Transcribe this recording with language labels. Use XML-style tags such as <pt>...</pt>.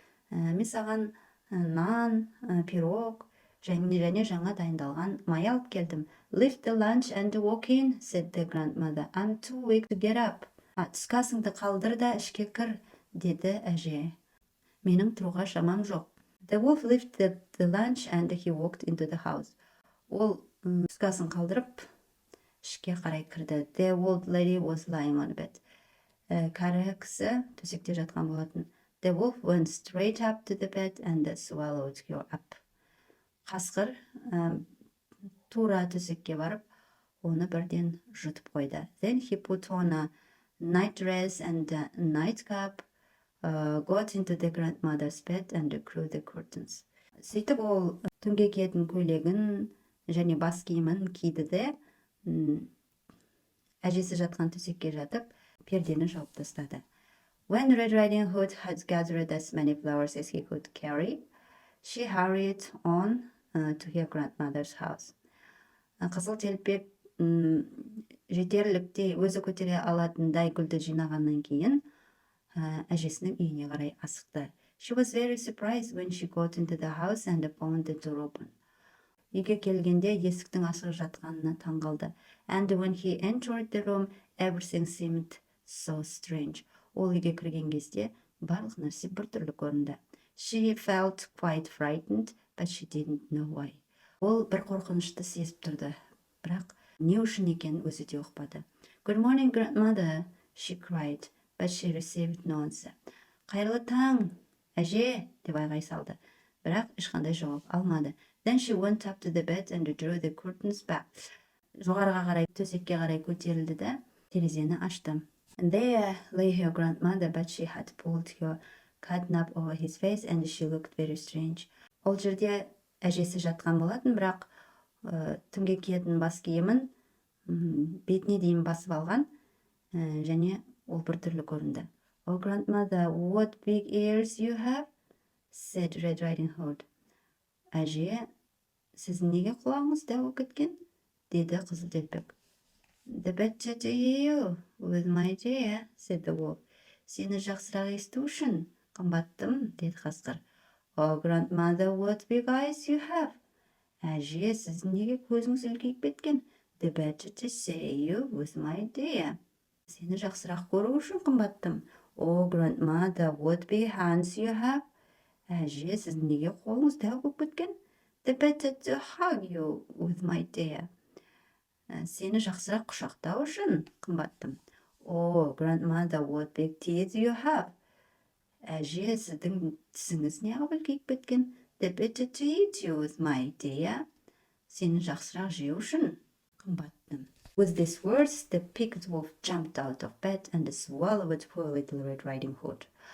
<kk>Мен саған нан, пирог, және жаңа дайындалған май алып келдім.</kk> <en>Lift the lunch and walk in, said the grandmother. I'm too weak to get up.</en> <kk>Түскасыңды қалдыр да ішке кір, деді әже. Менің тұруға шамам жоқ.</kk> <en>The wolf lifted the lunch and he walked into the house.</en> <kk>Ол түскасын қалдырып, ішке қарай кірді.</kk> <en>The old lady was lying on a bed.</en> <kk>Кәрі кісі төсекте жатқан болатын.</kk> <en>The wolf went straight up to the bed and swallowed her up.</en> <kk>Қасқыр тура төсекке барып, оны бірден жұтып қойды.</kk> <en>Then he put on a night dress and a nightcap, got into the grandmother's bed and drew the curtains.</en> <kk>Сөйтіп ол түнге киетін көйлегін және бас киімін киді де, әжесі жатқан төсекке жатып, пердені жауып тастады.</kk> <en>When Red Riding Hood had gathered as many flowers as he could carry, she hurried on to her grandmother's house.</en> <kk>Қызыл телпек жетерліктей өзі көтере алатындай гүлді жинағаннан кейін әжесінің үйіне қарай асықты.</kk> <en>She was very surprised when she got into the house and found the door open.</en> <kk>Үйге келгенде есіктің ашық жатқанына таңғалды.</kk> <en>And when he entered the room, everything seemed so strange.</en> <kk>Ол үйге кірген кезде барлық нәрсе біртүрлі көрінді.</kk> <en>She felt quite frightened, but she didn't know why.</en> <kk>Ол бір қорқынышты сезіп тұрды, бірақ не үшін екенін өзі де ұқпады.</kk> <en>Good morning, grandmother, she cried, but she received no answer.</en> <kk>Қайырлы таң, әже, деп айғай салды, бірақ ешқандай жауап алмады.</kk> <en>Then she went up to the bed and drew the curtains back.</en> <kk>Жоғарыға қарай, төсекке қарай көтерілді де, терезені ашты.</kk> <en>And there lay her grandmother, but she had pulled her catnap over his face and she looked very strange.</en> <kk>Ол жерде әжесі жатқан болатын, бірақ түнге киетін бас киімін бетіне дейін басып алған, және ол біртүрлі көрінді.</kk> <en>Oh, grandmother, what big ears you have, said Red Riding Hood.</en> <kk>Әже, сіздің неге құлағыңыз дәу болып кеткен? Деді Қызыл Телпек.</kk> <en>The better to hear you with my dear, said the wolf.</en> <kk>Сені жақсырақ есту үшін, қымбаттым, деді қасқыр.</kk> <en>Oh, grandmother, what big eyes you have.</en> <kk>Әже, сіздің неге көзіңіз үлкейіп кеткен?</kk> <en>The better to see you with my dear.</en> <kk>Сені жақсырақ көру үшін, қымбаттым.</kk> <en>Oh, grandmother, what big hands you have.</en> <kk>Әже, сіздің неге қолыңыз дәу болып кеткен?</kk> <en>The better to hug you with my dear.</en> <kk>Сені жақсырақ құшақтау үшін, қымбаттым.</kk> <en>Oh, grandmother, what big teeth you have.</en> <kk>Әже, сіздің тісіңіз неғып үлкейіп кеткен?</kk> <en>The better to eat you with my dear.</en> <kk>Сені жақсырақ жеу үшін, қымбаттым.</kk> <en>With these words, the picked wolf jumped out of bed and swallowed poor little Red Riding Hood.</en>